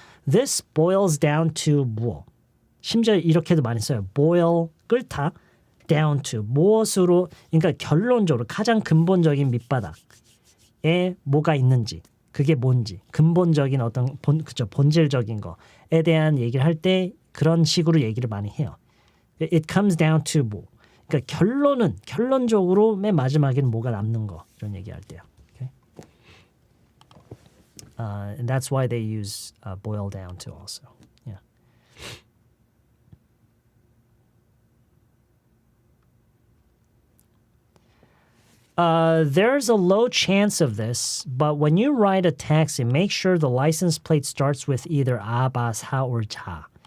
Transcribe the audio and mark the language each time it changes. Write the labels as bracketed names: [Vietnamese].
[English] This boils down to [Korean] 무엇. 심지어 이렇게도 많이 써요. boil 끓다 down to 무엇으로 그러니까 결론적으로 가장 근본적인 밑바닥에 뭐가 있는지 그게 뭔지 근본적인 어떤 본질적인 거에 대한 얘기를 할 때 그런 식으로 얘기를 많이 해요. [English] It comes down to [Korean] 뭐. 그러니까 결론적으로 맨 마지막에는 뭐가 남는 거 이런 얘기할 때요. [English] Okay? And that's why they use boil down to also. Yeah. There's a low chance of this, but when you ride a taxi, make sure the license plate starts with either 아, 바, 사, or 자.